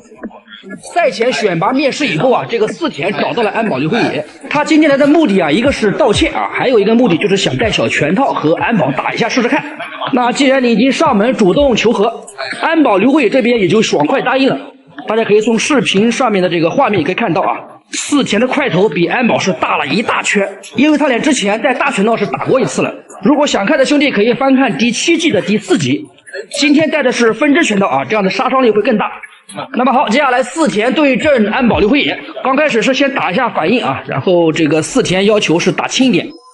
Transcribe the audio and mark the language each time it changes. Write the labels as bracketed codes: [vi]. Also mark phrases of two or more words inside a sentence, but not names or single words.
[zh] 賽前選拔面試以後啊，這個四田找到了安保劉輝野。他今天來的目的啊，一個是道歉啊，還有一個目的就是想帶小拳套和安保打一下試試看。那既然你已經上門主動求和，安保劉輝野這邊也就爽快答應了。大家可以從視頻上面的這個畫面也可以看到啊，四田的塊頭比安保是大了一大圈，因為他倆之前帶大拳套是打過一次了。如果想看的兄弟可以翻看第7季的第4集。今天帶的是分支拳套啊，這樣的殺傷力會更大。那麼好，接下來四田对阵安保刘辉野。刚开始是先打一下反应啊，然后这个四田要求是打轻一点。